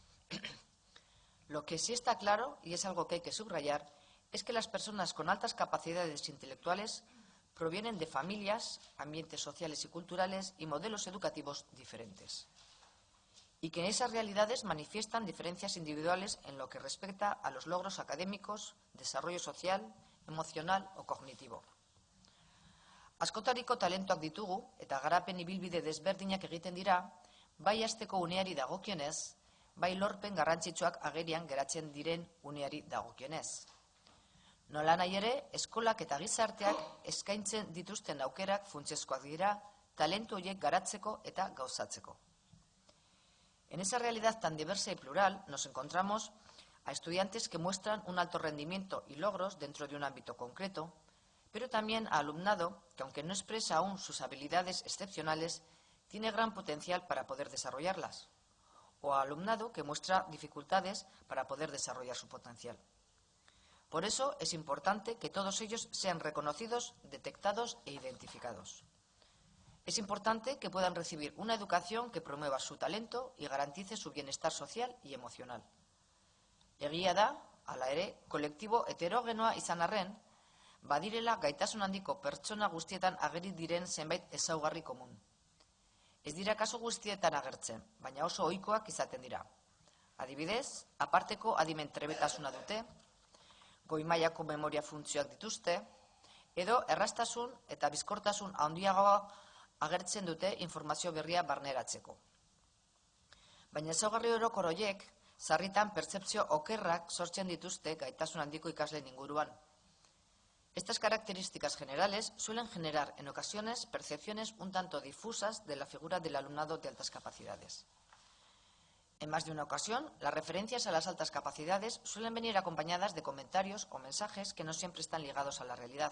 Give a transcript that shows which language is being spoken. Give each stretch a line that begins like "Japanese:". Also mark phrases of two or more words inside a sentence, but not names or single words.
Spanish: Lo que sí está claro, y es algo que hay que subrayar, es que las personas con altas capacidades intelectuales provienen de familias, ambientes sociales y culturales y modelos educativos diferentes. Y que en esas realidades manifiestan diferencias individuales en lo que respecta a los logros académicos, desarrollo social, emocional o cognitivo.
Basque: Askotariko talentoak ditugu eta garapen ibilbide desberdinak egiten dira, bai hasteko uneari dagokionez, bai lorpen garrantzitsuak agerian geratzen diren uneari dagokionez. Nolanahi ere, eskolak eta gizarteak eskaintzen dituzten aukerak funtsezkoak dira talentu horiek garatzeko eta gauzatzeko. En esa realidad tan diversa y plural nos encontramos a estudiantes que muestran un alto rendimiento y logros dentro de un ámbito concreto, pero también a alumnado que, aunque no expresa aún sus habilidades excepcionales, tiene gran potencial para poder desarrollarlas, o a alumnado que muestra dificultades para poder desarrollar su potencial. Por eso es importante que todos ellos sean reconocidos, detectados e identificados. Es importante que puedan recibir una educación que promueva su talento y garantice su bienestar social y emocional. Egia da, hala ere, kolektibo heterogenoa izan arren, badirela gaitasun handiko pertsona guztietan ageri diren zenbait ezaugarri komun. Ez dira kasu guztietan agertzen, baina oso ohikoak izaten dira. Adibidez, aparteko adimen trebetasuna dute, goi mailako memoria funtzioak dituzte, edo erraztasun eta bizkortasun handiagoa agertzen dute informazio berria barneratzeko. Baina ezaugarri orokor horiek sarritan pertzepzio okerrak sortzen dituzte gaitasun handiko ikasleen inguruan.
Spanish: Estas características generales suelen generar en ocasiones percepciones un tanto difusas de la figura del alumnado de altas capacidades. En más de una ocasión, las referencias a las altas capacidades suelen venir acompañadas de comentarios o mensajes que no siempre están ligados a la realidad.